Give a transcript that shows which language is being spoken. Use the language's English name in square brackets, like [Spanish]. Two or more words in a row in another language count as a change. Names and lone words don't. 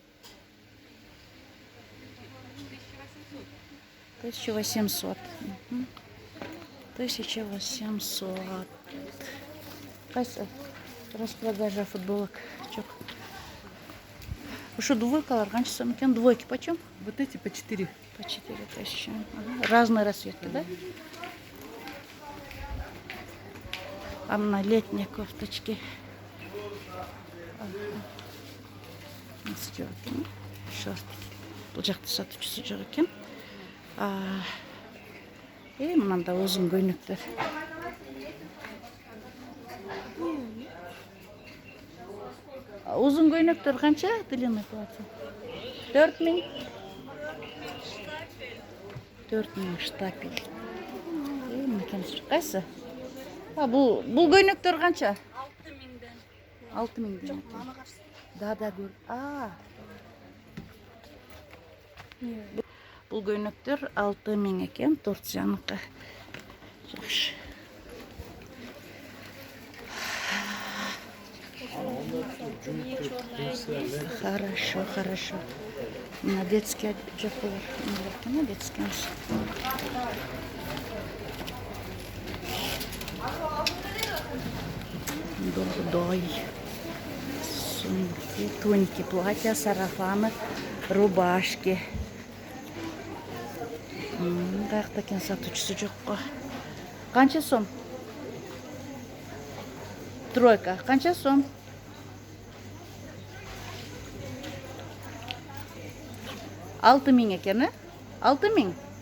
[Kyrgyz] 1800. 1800. Кайсы? [Russian] Распродажа футболок. Чок. [Kyrgyz] Ушу двойкалар канча сом экен? [Russian] Двойки почем? Вот эти по 4. По 4000. Разные расцветки, да? А на летние кофточки. [Kyrgyz] Носки экен. [Russian] Шортики. [Kyrgyz] Бул жакта сатуучусу жок экен. Мынанда узун көйнөктөр. Узун көйнөктөр канча? [Russian] Длинный платье. 4000. 4000 штапель. [Kyrgyz] Кайсы? Бул көйнөктөр канча? 6000. Да, көр. Бул көйнөктөр 6000 экен, Турцияныкы. Жакшы. [Russian] Хорошо. На детский [Kyrgyz] жок болор. [Russian] На детский. Дордой. Сумки, тоники, платья, сарафаны, рубашки. [Kyrgyz] Каякта экен сатуучусу жокко. Канча сом? Тройка. Канча сом? 6000 экен, 6000?